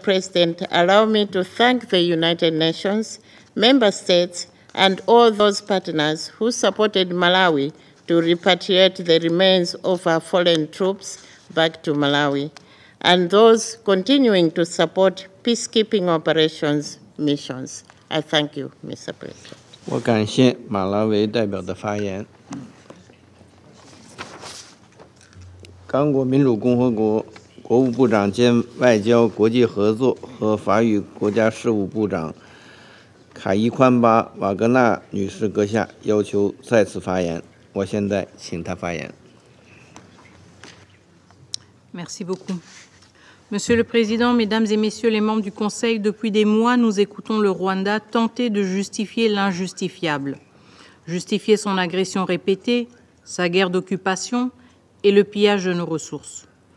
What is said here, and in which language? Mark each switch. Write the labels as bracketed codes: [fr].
[en] President, allow me to thank the United Nations, member states, and all those partners who supported Malawi to repatriate the remains of our fallen troops back to Malawi, and those continuing to support peacekeeping operations missions. I thank you, Mr. President. [zh] 我感谢马拉维代表的发言。刚果民主共和国国务部长兼外交国际合作和法语国家事务部长卡伊宽巴瓦格纳女士阁下要求再次发言，我现在请她发言。 [fr] Merci beaucoup. Monsieur le Président, Mesdames et Messieurs les membres du Conseil, depuis des mois, nous écoutons le Rwanda tenter de justifier l'injustifiable. Justifier son agression répétée, sa guerre d'occupation et le pillage de nos ressources.